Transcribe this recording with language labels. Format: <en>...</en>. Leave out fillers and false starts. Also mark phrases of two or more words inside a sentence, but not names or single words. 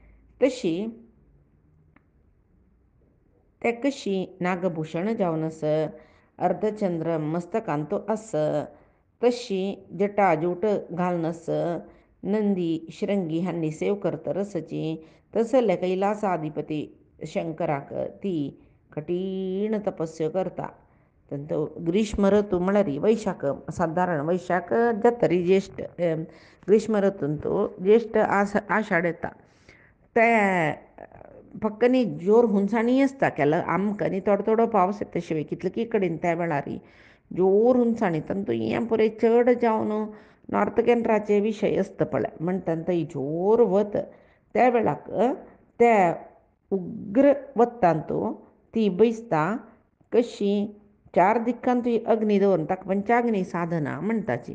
<kok>ते कशी नागभूषण जावन आस अर्धचंद्र मस्तकांत आस तशी जटाजूट घालून आस नंदी श्रृंगी हांनी सेव करतरसची तसले कैलासाधिपती शंकराक ती कठीण तपस्या करता. ग्रीष्म ऋतू म्हळ्यार वैशाख साधारण वैशाख जातरी ज्येष्ठ ग्रीष्म ऋतून तो ज्येष्ठ आषाढ येता ते फक्त न्ही जोर हुंसाणी आसता केला आमकां न्ही थोडो पावस येता शिवाय कितले कडेन त्या वेळार जोर हुंसाणी तांतू हें पळय चड जावन नॉर्थ केंद्राचे विशय आसता पळय म्हणटा थंय जोर वत त्या वेळाक त्या उग्र वतांत ती बसता कशी 4 दिक्कांत अग्नी दवरून ताका पंचाग्नी साधना म्हणटाची.</kok>